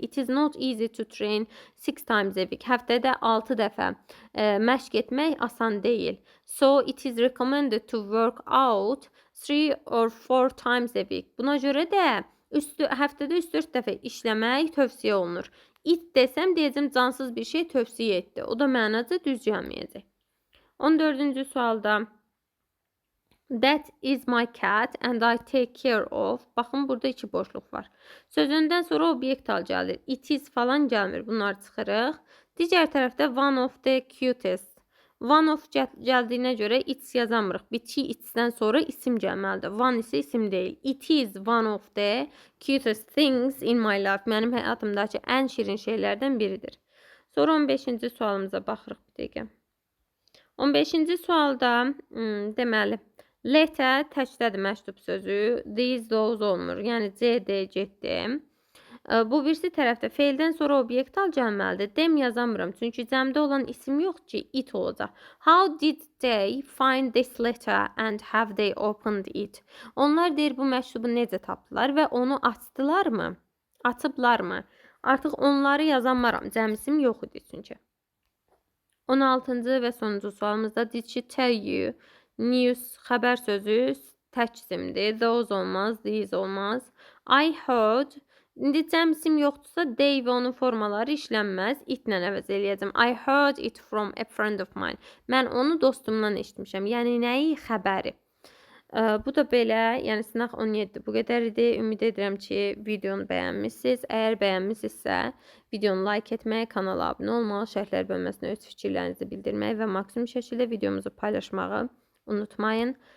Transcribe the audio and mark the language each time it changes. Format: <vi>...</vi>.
<en>It is not easy to train 6 times a week.</en> <az>Həftədə 6 dəfə məşq etmək asan deyil.</az> <en>So it is recommended to work out 3 or 4 times a week.</en> <az>Buna görə də həftədə 3-4 dəfə işləmək tövsiyə olunur. It desəm, deyəcəm cansız bir şey tövsiyə etdi. O da mənaca düz gəlməyəcək. 14-cü sualda</az> <en>that is my cat and I take care of.</en> <az>Baxın, burada 2 boşluq var. Sözündən sonra obyekt al gəlir. It is falan gəlmir. Bunları çıxırıq. Digər tərəfdə</az> <en>one of the cutest. One of</en> <az>gəldiyinə görə</az> <en>it's</en> <az>yazamırıq. Bitki it's-dən sonra isim gəlməlidir. One isə isim deyil.</az> <en>It is one of the cutest things in my life.</en> <az>Mənim həyatımdakı ən şirin şeylərdən biridir. Sonra 15-ci sualımıza baxırıq bir dəqiqə. 15-ci sualda deməli, letter təkdədir məktub sözü. These, those olmur. Yəni C, D, getdi. Bu birisi tərəfdə feildən sonra obyekt al gəlməlidir. Dem yazamıram. Çünki cəmdə olan isim yox ki, it olacaq.</az> <en>How did they find this letter and have they opened it?</en> <az>Onlar deyir, bu məktubu necə tapdılar və onu açdılarmı? Açıblarmı? Artıq onları yazamaram. Cəmisim yox idi çünki. 16-cı və sonuncu sualımızda</az> <en>did she tell you?</en> <az>News, xəbər sözü tək isimdir. Those olmaz, these olmaz.</az> <en>I heard.</en> <az>İndi cəmisim yoxdursa, they və onun formaları işlənməz. It-lə əvəz eləyəcəm.</az> <en>I heard it from a friend of mine.</en> <az>Mən onu dostumdan eşitmişəm. Yəni nəyi? Xəbəri. Bu da belə, yəni sınaq 17 bu qədər idi. Ümid edirəm ki, videonu bəyənmişsiniz. Əgər bəyənmişsinizsə, videonu like etməyi, kanala abunə olmağı, şərhlər bölməsinə öz fikirlərinizi bildirməyi və maksimum şəkildə videomuzu paylaşmağı unutmayın.</az>